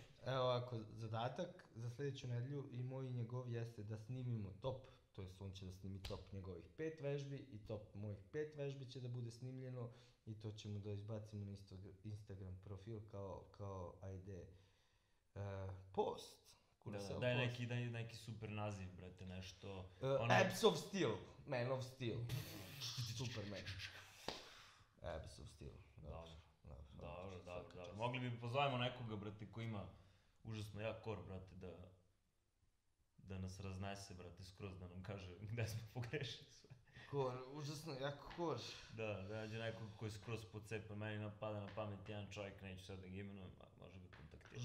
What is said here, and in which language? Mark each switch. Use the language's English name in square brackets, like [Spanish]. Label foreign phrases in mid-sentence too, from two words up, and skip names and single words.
[Serbian] Evo ovako, zadatak za sljedeću nedelju i moj i njegov jeste da snimimo top, to jest on će da snimi top njegovih 5 vežbi i top mojih 5 vežbi će da bude snimljeno i to ćemo da izbacimo na Instagram profil kao ajde post. Daj neki super naziv, brate, nešto... [English] Abs of Steel, Man of Steel, Superman. Abs of Steel, [Serbian] dobro. Mogli bi pozovemo nekoga, brate, ko ima užasno jak kor, brate, da nas raznese, brate, skroz da nam kaže gde smo pogrešili sve. Kor, užasno jak kor. Da nađe nekog koji je skroz pocepan, meni napada na pamet jedan čovjek, neću sad da ga imenujem, može ga kontaktirati.